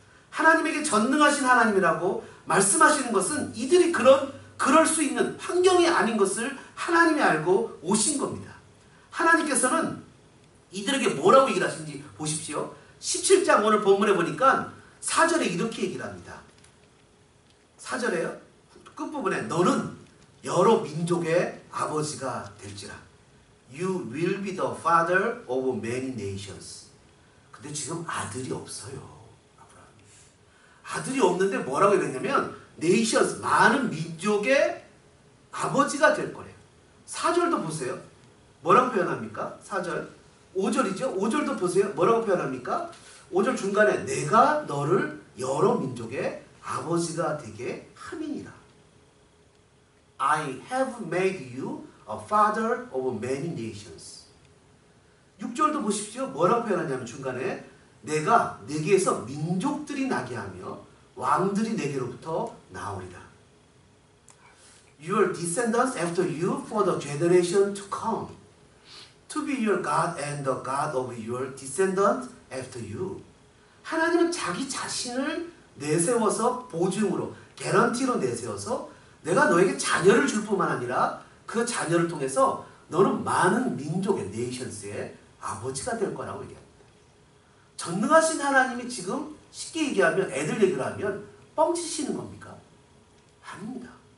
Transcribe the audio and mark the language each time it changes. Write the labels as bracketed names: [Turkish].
[Korean] 하나님에게 전능하신 하나님이라고 말씀하시는 것은 이들이 그럴 수 있는 환경이 아닌 것을 하나님이 알고 오신 겁니다. 하나님께서는 이들에게 뭐라고 얘기를 하시는지 보십시오. 17장 오늘 본문에 보니까 4절에 이렇게 얘기를 합니다. 4절에요. 끝부분에 너는 여러 민족의 아버지가 될지라. [English] You will be the father of many nations. [Korean] 근데 지금 아들이 없어요. 아들이 없는데 뭐라고 얘기했냐면 nations, 많은 민족의 아버지가 될 거래요. 4절도 보세요. 뭐라고 표현합니까? 4절. 5절이죠. 5절도 보세요. 뭐라고 표현합니까? 5절 중간에 내가 너를 여러 민족의 아버지가 되게 함이니라. [English] I have made you a father of many nations. [Korean] 6절도 보십시오. 뭐라고 표현하냐면 중간에 내가 네게에서 민족들이 나게 하며 왕들이 네게로부터 나오리라. [English] Your descendants after you for the generation to come, to be your God and the God of your descendants after you. [Korean] 하나님은 자기 자신을 내세워서 보증으로, 개런티로 내세워서 내가 너에게 자녀를 줄 뿐만 아니라 그 자녀를 통해서 너는 많은 민족의 네이션스의 아버지가 될 거라고 얘기합니다. 전능하신 하나님이 지금 쉽게 얘기하면 애들 얘기를 하면 뻥치시는 겁니까? 아닙니다.